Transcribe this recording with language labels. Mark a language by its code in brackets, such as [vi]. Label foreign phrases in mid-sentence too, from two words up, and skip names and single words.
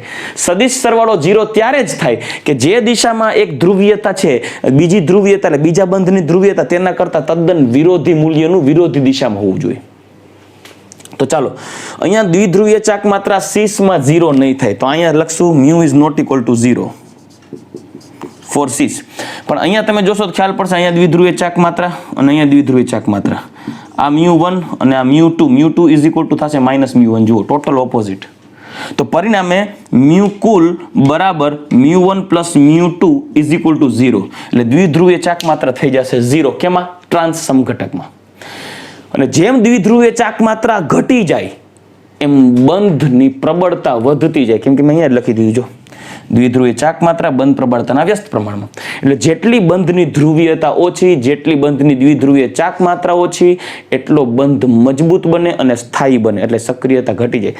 [gu] સદિશ સરવાળો 0 ત્યારે જ થાય કે જે દિશામાં એક ધ્રુવીયતા છે, બીજી ધ્રુવીયતા એટલે બીજા બંધની ધ્રુવીયતા તેના કરતા તદ્દન વિરોધી મૂલ્યનું વિરોધી દિશામાં હોવું જોઈએ. તો ચાલો, અહીંયા દ્વિધ્રુવીય ચાક માત્રા સીસમાં 0 નહીં થાય. તો અહીંયા લખશું μ [en] is not equal to 0 for cis. [gu] પણ અહીંયા તમે જોશો તો ખ્યાલ પડશે, અહીંયા દ્વિધ્રુવીય ચાક માત્રા અને અહીંયા દ્વિધ્રુવીય ચાક માત્રા. આ μ1 અને આ μ2 [en] is equal to [gu] થશે માઇનસ μ1. જુઓ, [en] total opposite. [gu] તો પરિણામે મ્યુ કુલ બરાબર μ1 પ્લસ μ2 [en] is equal to 0. [gu] એટલે દ્વિધ્રુવીય ચાક માત્રા થઈ જશે 0. કેમાં? ટ્રાન્સ સમઘટકમાં. અને જેમ દ્વિધ્રુવીય ચાક માત્રા ઘટી જાય એમ બંધની પ્રબળતા વધતી જાય. કેમ કે મેં અહીંયા લખી દીધું, જો દ્વિધ્રુવીય ચાક માત્રા બંધ પ્રબળતાના વ્યસ્ત પ્રમાણમાં. એટલે જેટલી બંધની ધ્રુવીયતા ઓછી, જેટલી બંધની દ્વિધ્રુવીય ચાક માત્રા ઓછી, એટલો બંધ મજબૂત બને અને સ્થાયી બને, એટલે સક્રિયતા ઘટી જાય.